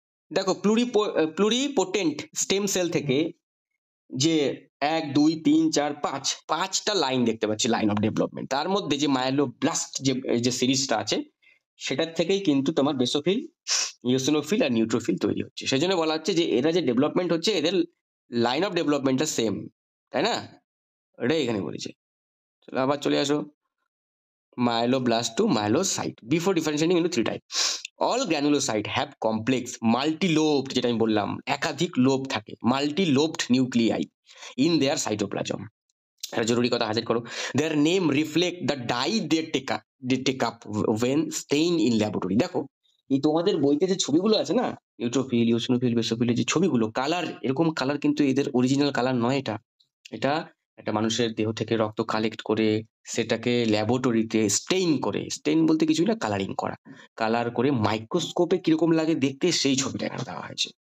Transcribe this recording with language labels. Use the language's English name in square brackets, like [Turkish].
[Bangla] দেখো pluripotent stem cell থেকে যে 1 2 3 4 5 5টা লাইন দেখতে পাচ্ছি, লাইন অফ ডেভেলপমেন্ট। তার মধ্যে যে মায়োলোব্লাস্ট যে সিরিজটা আছে, সেটার থেকেই কিন্তু তোমার বেসোফিল, ইওসিনোফিল আর নিউট্রোফিল তৈরি হচ্ছে। সেজন্য বলা হচ্ছে যে এরা যে ডেভেলপমেন্ট হচ্ছে, এদের লাইন অফ ডেভেলপমেন্টটা সেম, তাই না? এটাই এখানে বলেছে। চলো আবার চলে আসো [English] myeloblast to myelocyte before differentiating into three types. All granulocyte have complex multi-lobed, [Bangla] যেটা আমি বললাম একাধিক লোব থাকে, [English] multi-lobed nuclei in their cytoplasm. [Bangla] এটা জরুরি কথা, হাজির করো। [English] Their name reflect the dye they take up when stain in laboratory. [Bangla] দেখো এই তোমাদের বইতে যে ছবিগুলো আছে না, নিউট্রোফিল, ইওসিনোফিল, বেসোফিলের যে ছবিগুলো, কালার, এরকম কালার কিন্তু এদের অরিজিনাল কালার নয়। এটা এটা একটা মানুষের দেহ থেকে রক্ত কালেক্ট করে সেটাকে ল্যাবরেটরিতে স্টেইন করে, স্টেইন বলতে কিছুই না, কালারিং করা, কালার করে মাইক্রোস্কোপে কিরকম লাগে দেখতে সেই ছবিটা এখানে দেওয়া হয়েছে।